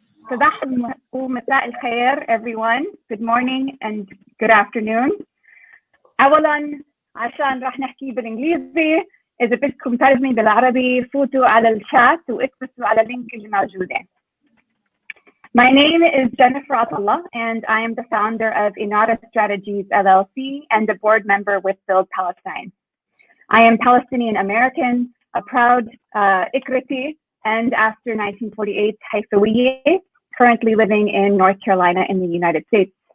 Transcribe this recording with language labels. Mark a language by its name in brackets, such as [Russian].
[Arabic] صباح ومساء الخير everyone. [English] Good morning and good afternoon. [Arabic] أولاً عشان راح نحكي بالإنجليزي، إذا بدكم ترجمة بالعربي فوتوا على الشات واكبسوا على اللينك اللي موجودة. [English] My name is Jennifer Atullah, and I am the founder of Inara Strategies LLC and a board member with Build Palestine. I am Palestinian American, a proud Ikrati, and after 1948 Haifawiye, currently living in North Carolina in the United States.